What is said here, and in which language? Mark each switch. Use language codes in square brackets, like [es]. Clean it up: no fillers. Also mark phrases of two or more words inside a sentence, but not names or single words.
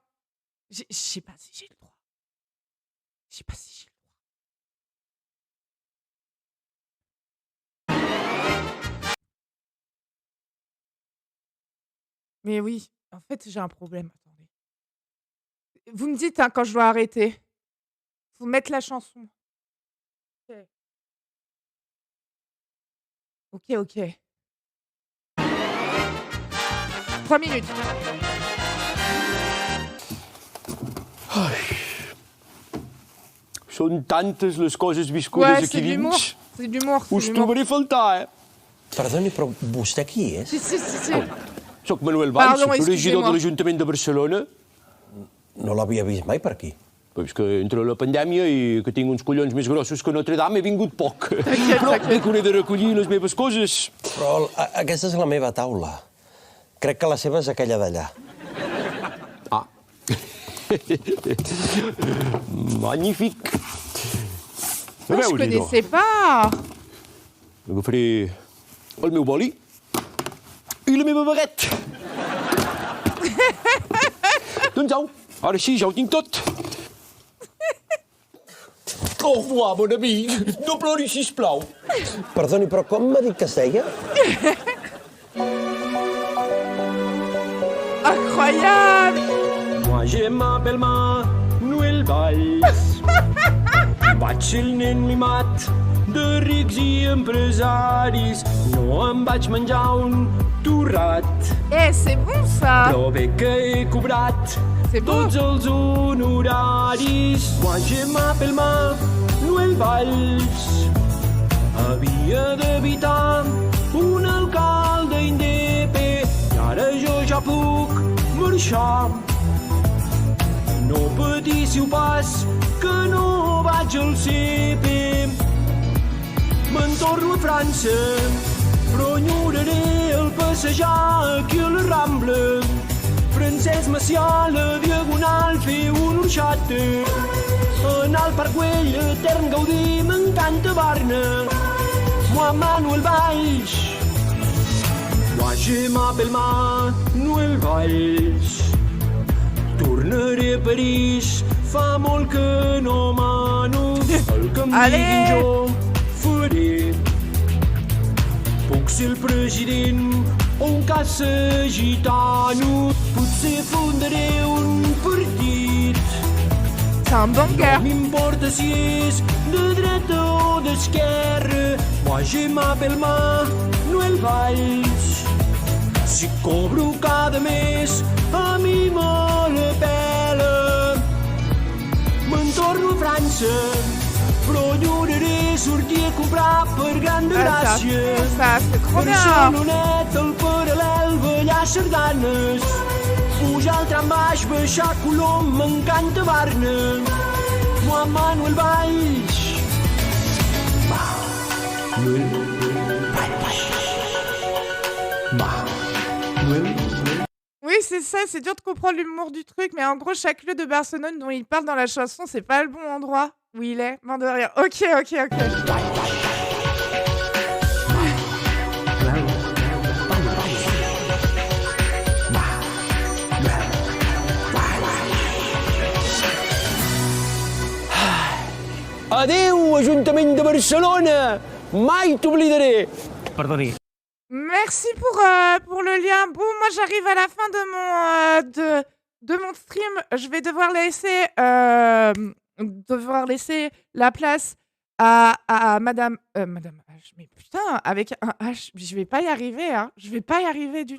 [fr] Je sais pas si j'ai le droit. Mais oui, en fait, j'ai un problème. Attendez. Vous me dites hein, quand je dois arrêter. Faut mettre la chanson. Ok. 3 minutes. [ca] Són tantes les coses viscudes aquí dins. [fr] C'est de l'humour. [ca] Us trobaré a faltar, Perdoni, però vostè qui és? Si. Soc Manuel Valls, [fr] Pardon, [ca] regidor [fr] excusez-moi. [ca] de l'Ajuntament de Barcelona. No l'havia vist mai per aquí. Però és que entre la pandèmia i que tinc uns collons més grossos que Notre Dame he vingut poc. [fr] T'inquiète. [ca] Crec que hauré de recollir les meves coses. Però aquesta és la meva taula. Crec que la seva és aquella d'allà. Ah. Magnífic. A [fr] Je [ca] veure, [fr] connaissais pas. [ca] agafaré el meu boli i la meva baguette. Doncs au, ara sí, ja ho tinc tot. [fr] Au revoir, [ca] bon amic. No ploris, sisplau. Perdoni, però com m'ha dit que es deia? [fr] Incroyable. Moi, je m'appelle Manuel Valls. [ca] Vaig ser el nen mimat de rics i empresaris. No em vaig menjar un torrat, [fr] Eh, c'est bon ça. [ca] però bé que he cobrat [fr] C'est beau. [ca] tots els honoraris. [fr] Moi j'ai m'appelle Manuel Valls. [ca] Havia d'evitar un alcalde indepe i ara jo ja puc marxar. No patíssiu pas que no vaig al CP. Me'n torno a França, però enyoraré el passejar aquí a la Rambla. Francesc Macià a la Diagonal, fer un orxata. Anar al Parc Güell, etern Gaudí, m'encanta Barna. [fr] Moi Manuel Valls. Moi je m'appelle Manuel Valls. [ca] Tornaré a París, fa molt que no mano. El que em [fr] Allez! [ca] diguin jo faré. Puc ser el president o un caça gitano. Potser fundaré un partit. [fr] C'est un banger. [ca] No m'importa si és de dreta o d'esquerra. [fr] Moi je m'appelle Manuel Valls. [ca] Si cobro cada mes, a mi me la pela. Me'n torno a França, però enyoraré sortir a comprar per Gran de Ah, Gràcia. [fr] ça, c'est trop bien. [ca] Barcelonet, el paral·lel, ballar sardanes. Pujar al tram baix, baixar Colom, m'encanta Barna. [fr] Moi Manuel Valls. Oui, c'est ça, c'est dur de comprendre l'humour du truc, mais en gros, chaque lieu de Barcelone dont il parle dans la chanson, c'est pas le bon endroit où il est. Mort de rire. Ok, ok, ok. [ca] Adéu, Ajuntament de Barcelona! Mai t'oblidaré! Perdoni. [fr] Merci pour le lien. Bon, moi, j'arrive à la fin de mon stream. Je vais devoir laisser la place à Madame H. Mais putain, avec un H, je vais pas y arriver, hein. Je vais pas y arriver du tout.